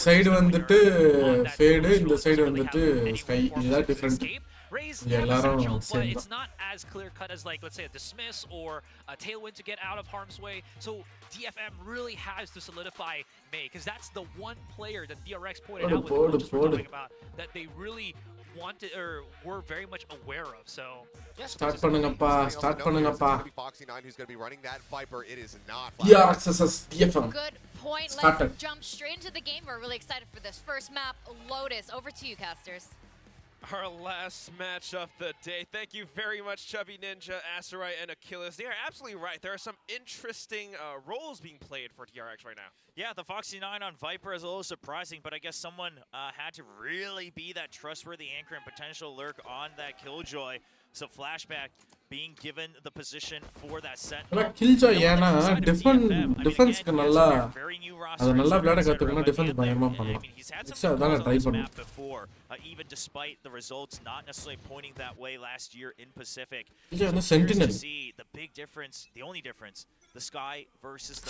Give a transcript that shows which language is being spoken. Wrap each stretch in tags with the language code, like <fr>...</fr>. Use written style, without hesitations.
<ta>Side வந்துட்டு fat, இந்த side வந்துட்டு ஸ்கை. இதுதான் different.</ta> <en>but it's not as clear cut as, like, let's say a dismiss or a tailwind to get out of harm's way. So DFM really has to solidify May, because that's the one player that DRX pointed out with the just talking about that they really wanted or were very much aware of. So</en> <ta>start பண்ணுங்கப்பா.</ta> <en>Foxy9 who's going to be running that Viper. It is not DFM. Good point. Let's jump straight into the game. We're really excited for this first map, Lotus. Over to you, casters. Our last match of the day. Thank you very much, Chubby Ninja, Asterai, and Achilles. They are absolutely right. There are some interesting roles being played for DRX right now. Yeah, the Foxy9 on Viper is a little surprising, but I guess someone had to really be that trustworthy anchor and potential lurk on that Killjoy. So flashback being given the position for that set.</en> <ta>Killjoy ஏனா டிஃபென்ஸ்க்கு நல்லா அது நல்லா விளையாட கத்துக்கணும் defence பயங்கரமா பண்ணலாம் அதான் try பண்ணுவேன்</ta> <en>even despite the results not necessarily pointing that way last year in Pacific. Sentinel see the big difference, the only difference, the Sky versus the</en>